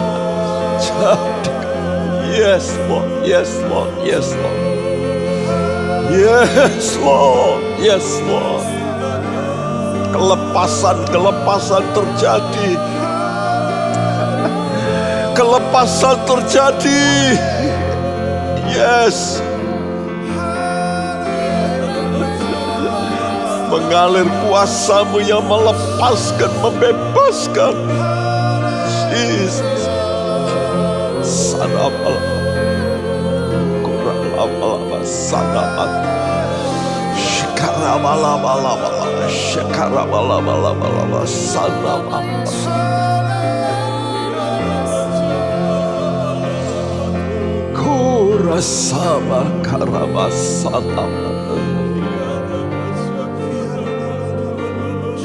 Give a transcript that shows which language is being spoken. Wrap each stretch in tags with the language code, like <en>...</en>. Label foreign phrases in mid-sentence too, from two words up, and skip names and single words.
<en>Yes Lord, yes Lord, yes Lord. Yes Lord, yes Lord.</en> <id>Kelepasan terjadi. Kelepasan terjadi.</id> <en>Yes.</en> <id>Mengalir kuasa-Mu yang melepaskan, membebaskan. Jesus. Sanapal. Kurang sanamat. Shikarabalaba sanamat. Kurasama karabasanamat.</id>